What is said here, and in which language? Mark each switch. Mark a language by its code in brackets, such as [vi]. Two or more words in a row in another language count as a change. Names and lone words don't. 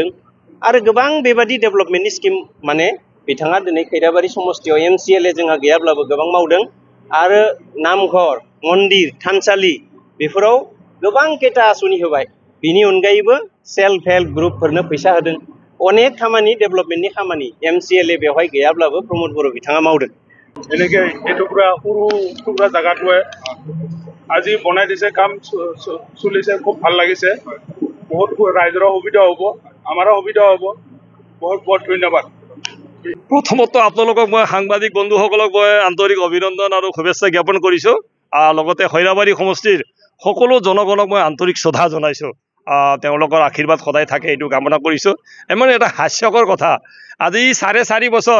[brx] आरो गोबां बेबादि डेभेलपमेन्टनि स्किम माने बिथाङा दिनै खैराबारि समस्तियाव एमसिएलए जोंहा गैयाब्लाबो गोबां मावदों। आरो नामघर मन्दिर थानसालि बेफोराव गोबां केटा आसनि होबाय बिनि अनगायैबो सेल्फ हेल्प ग्रुपफोरनो फैसा होदों अनेक खामानि डेभेलपमेन्टनि खामानि MCLA बेवहाय गैयाब्लाबो प्रमद बर' बिथाङा मावदों [as] এনেকে এই টুকুৰা সৰু টুকুৰা জাগাটোৱে আজি বনাই দিছে কাম চলিছে খুব ভাল লাগিছে বহুত ৰাইজৰ সুবিধা হ'ব আমাৰো সুবিধা হ'ব বহুত বহুত ধন্যবাদ প্ৰথমত আপোনালোকক মই সাংবাদিক বন্ধুসকলক মই আন্তৰিক অভিনন্দন আৰু শুভেচ্ছা জ্ঞাপন কৰিছোঁ লগতে খৈৰাবাৰী সমষ্টিৰ সকলো জনগণক মই আন্তৰিক শ্ৰদ্ধা জনাইছোঁ তেওঁলোকৰ আশীৰ্বাদ সদায় থাকে এইটো কামনা কৰিছোঁ এমন এটা হাস্যকৰ কথা আজি 4.5 বছৰ